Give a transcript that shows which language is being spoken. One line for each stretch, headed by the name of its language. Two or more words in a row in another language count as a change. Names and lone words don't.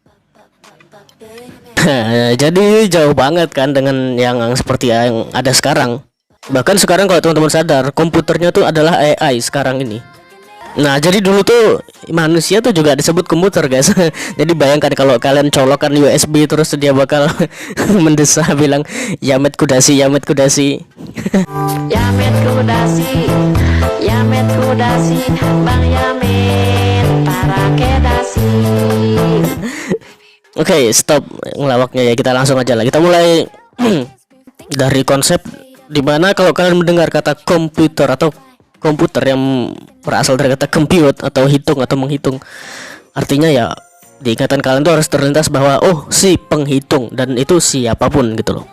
Indonesian: Jadi jauh banget kan dengan yang seperti yang ada sekarang. Bahkan sekarang kalau teman-teman sadar, komputernya tuh adalah AI sekarang ini. Nah, jadi dulu tuh manusia tuh juga disebut komputer, guys. Jadi bayangkan kalau kalian colokan USB terus dia bakal mendesah bilang
Japanese: やめてください、やめてください. やめてください、やめてください, Bang Yamet, para kedasi.
Indonesian: Oke, stop ngelawaknya ya. Kita langsung aja lah. Kita mulai dari konsep dimana kalau kalian mendengar kata komputer atau komputer yang berasal dari kata compute atau hitung atau menghitung, artinya ya di ingatan kalian tuh harus terlintas bahwa oh si penghitung dan itu siapapun gitu loh.